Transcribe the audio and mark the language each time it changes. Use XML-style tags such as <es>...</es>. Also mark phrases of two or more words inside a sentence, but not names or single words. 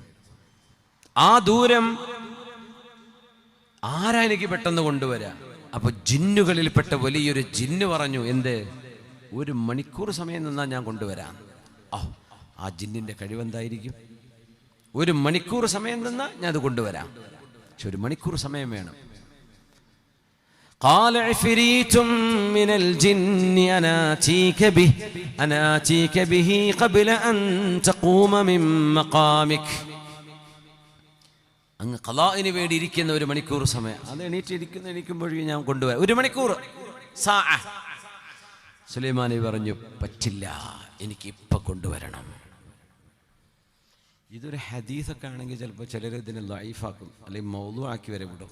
<ml>ആ ദൂരം ആരാ എനിക്ക് പെട്ടെന്ന് കൊണ്ടുവരാ? അപ്പൊ ജിന്നുകളിൽപ്പെട്ട വലിയൊരു ജിന്ന് പറഞ്ഞു, എന്ത്, 1 മണിക്കൂർ സമയം നിന്നാ ഞാൻ കൊണ്ടുവരാം. ആ ജിന്നിന്റെ കഴിവെന്തായിരിക്കും? 1 മണിക്കൂർ സമയം നിന്നാ ഞാൻ അത് കൊണ്ടുവരാം. പക്ഷെ 1 മണിക്കൂർ സമയം വേണം.</ml> <ar>قال عفريت من الجن أنا آتيك به قبل أن تقوم من مقامك.</ar> <ml>അങ്ങ് ഖളാഇന് വേണ്ടി ഇരിക്കുന്ന 1 മണിക്കൂർ സമയം, അത് എണീക്കുമ്പോഴേക്കും ഞാൻ കൊണ്ടുവരാം. 1 മണിക്കൂർ സുലൈമാൻ നബി പറഞ്ഞു, പറ്റില്ല, എനിക്ക് ഇപ്പം കൊണ്ടുവരണം. ഇതൊരു ഹദീസൊക്കെ ആണെങ്കിൽ ചിലപ്പോൾ ചിലർ ഇതിനെ ലൈഫാക്കും, അല്ലെങ്കിൽ മൗദൂ ആക്കി വരെ വിടും.</ml>